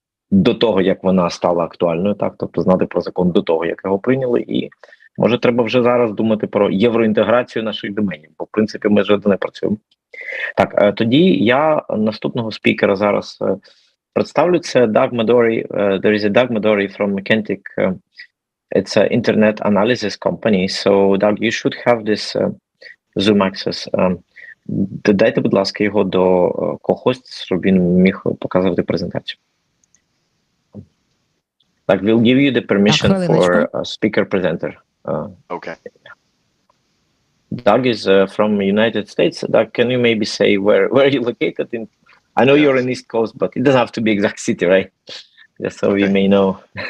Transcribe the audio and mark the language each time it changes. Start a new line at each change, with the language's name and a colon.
Ukrainian: до того, як вона стала актуальною, так, тобто знати про закон до того, як його прийняли, і може треба вже зараз думати про євроінтеграцію наших доменів, бо в принципі ми вже не працюємо. Так, тоді я наступного спікера зараз представлю.
English: Це Doug Madori. There is a Doug Madori from Kentic. It's an internet analysis company. So, Doug, you should have this Zoom access.
Ukrainian: Додайте, будь ласка, його до co-host, щоб він міг показувати презентацію.
English: Like, we'll give you the permission for a speaker presenter. Okay. Doug is from United States. Doug, can you maybe say where you're located in? I know you're in East Coast, but it doesn't have to be exact city, right? Just so we may know.